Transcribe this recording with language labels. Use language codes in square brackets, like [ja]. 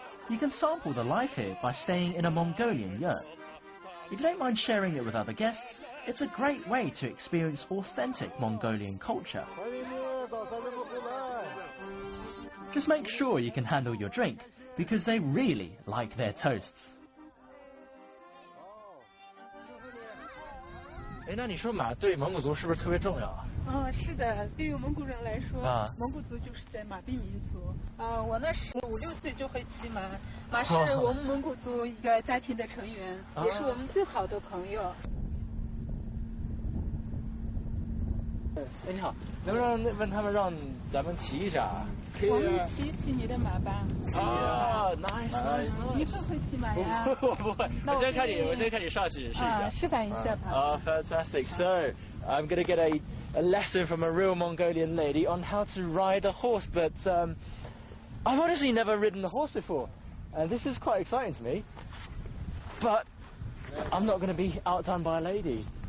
[en] You can sample the life here by staying in a Mongolian yurt. If you don't mind sharing it with other guests, it's a great way to experience authentic Mongolian culture. Just make sure you can handle your drink, because they really like their toasts. [zh] 哎，那你说马对蒙古族是不是特别重要啊？是的，对于蒙古人来说，蒙古族就是在马背民族。我那时5、6岁就会骑马，马是我们蒙古族一个家庭的成员，也是我们最好的朋友。哎，你好，能不能问他们让咱们骑一下啊？我们骑一骑你的马吧。nice。你会不会骑马呀？我不会，我先看你上去试一下。示范一下吧。 [en] Fantastic. So, I'm going to get a lesson from a real Mongolian lady on how to ride a horse, but I've honestly never ridden a horse before, and this is quite exciting to me. But I'm not going to be outdone by a lady.